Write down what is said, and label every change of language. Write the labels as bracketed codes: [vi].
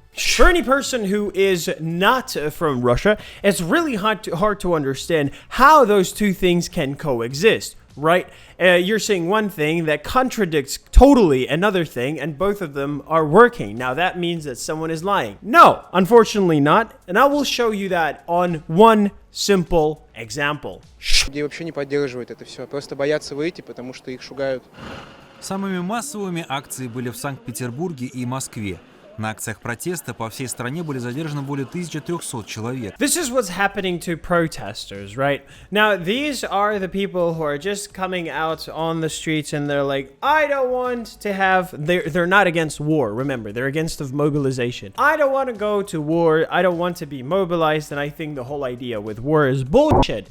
[en] For any person who is not from Russia, it's really hard to understand how those two things can coexist. Right? You're saying one thing that contradicts totally another thing, and both of them are working. Now that means that someone is lying. No, unfortunately not, and I will show you that on one simple example. [ru] Люди вообще не поддерживают это все, просто боятся выйти, потому что их шугают. Самыми массовыми акции были в Санкт-Петербурге и Москве. На акциях протеста по всей стране были задержаны более 1300 человек. [en] This is what's happening to protesters, right? Now, these are the people who are just coming out on the streets and they're like, I don't want to have... They're not against war, remember. They're against the mobilization. I don't want to go to war. I don't want to be mobilized. And I think the whole idea with war is bullshit.